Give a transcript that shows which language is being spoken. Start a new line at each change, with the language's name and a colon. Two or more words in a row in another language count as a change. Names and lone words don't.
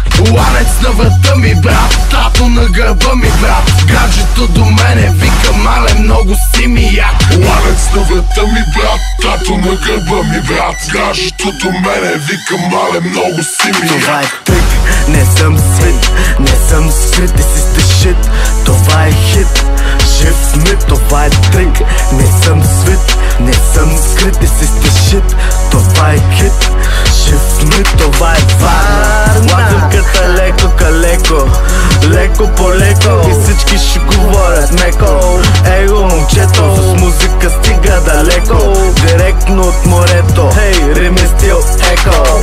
Bulgarian: Ланец на врата ми, брат, тато на гърба ми, брат. Гаджето до мене вика, мале, много си ми як. Ланец на врата ми, брат, тато на гърба ми, брат. Гаджето до мене вика, мале, много си ми як. Това е трик, не съм свит, не съм скрит,
English: this is the shit.
Bulgarian: Това е хит, жив сме, това е трик. Не съм свит, не съм скрит,
English: this is the shit.
Bulgarian: Това е хит, жив сме, това е Варна. Лазъмката леко калеко, леко по леко. И всички ще говорят меко. Его момчето, с музика стига далеко. Директно от морето, хей, рим е стил еко.